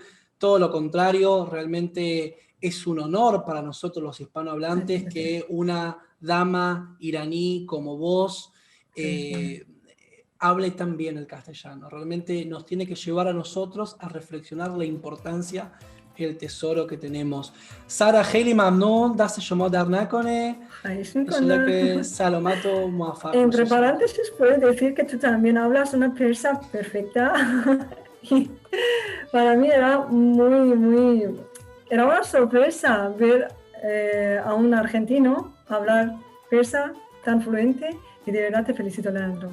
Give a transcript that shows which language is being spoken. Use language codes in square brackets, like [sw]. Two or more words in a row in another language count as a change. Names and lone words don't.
[es] Todo lo contrario, realmente es un honor para nosotros los hispanohablantes gracias. que una dama iraní como vos Sí. hable tan bien el castellano. Realmente nos tiene que llevar a nosotros a reflexionar la importancia el tesoro که tenemos. [fa] سارا خیلی ممنون، دست شما در نکنه. خواهش انشالله که میکنم. سلامت و موفق [es] Entre [fa] باشی شما. [es] paréntesis, puedes decir que tú también hablas una persa perfecta. Y para mí era una sorpresa ver a un argentino hablar persa tan fluente y de verdad te felicito, Leandro.